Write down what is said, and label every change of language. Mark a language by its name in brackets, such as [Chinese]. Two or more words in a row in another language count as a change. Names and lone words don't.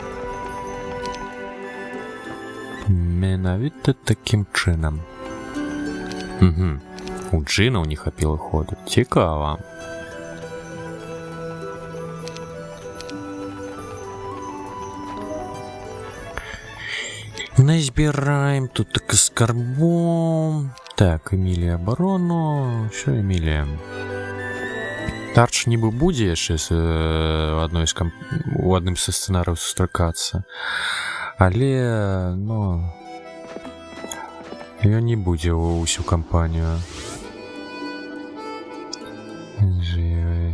[Belarusian] Менавіта такім чынам. У джинаў не хапіла ходу. Цікава. Назбираем тут так скарбом. [Ukrainian] Так, Эмілія оборону. Що Эмілія? [Belarusian] Тарч нібы будзе яшчэ у адным са сцэнарыяў сустракацца. Але, ну... Ён не будзе ўсю кампанію. Жыве.